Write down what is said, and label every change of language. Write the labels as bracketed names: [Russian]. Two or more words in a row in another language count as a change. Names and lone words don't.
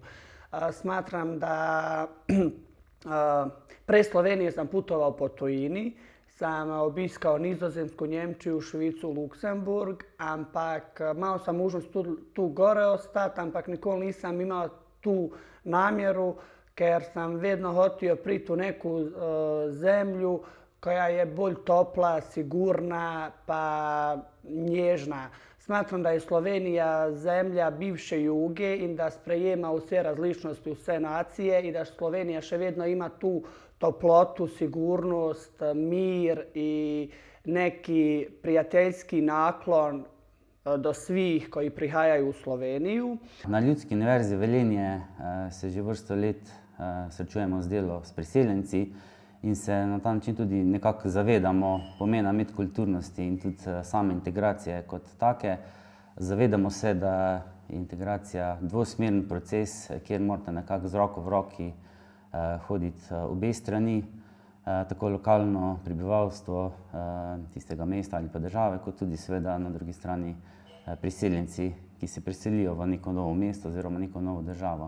[Bosnian] Smatram, da prej Slovenije sam putovao po tujini, sam obiskao Nizozemsku, Njemčiju, Švicu, Luksemburg, ampak malo sam možnost tu gore ostati, ampak nikoli nisam imao tu namjeru, ker sam vedno hotio priti u neku zemlju koja je [Slovenian] bolj topla, [Bosnian] sigurna pa nježna. Smatram da je Slovenija zemlja bivše Juge [Slovenian] in da sprejema vse različnosti, vse nacije [Bosnian] i da Slovenija [Slovenian] še vedno ima [Bosnian] tu toplotu, sigurnost, mir i neki prijateljski naklon do svih koji prihajaju u Sloveniju. [Slovenian] Na Ljudski univerzi Velenje se že vrsto let srečujemo z delo s priseljenci in se na ta način tudi nekako zavedamo pomena medkulturnosti in tudi same integracije kot take. Zavedamo se, da je integracija dvosmeren proces, kjer morate nekako z roko v roki hoditi obe strani, tako lokalno prebivalstvo tistega mesta ali pa države, kot tudi seveda na drugi strani priseljenci, ki se preselijo v neko novo mesto oziroma neko novo državo.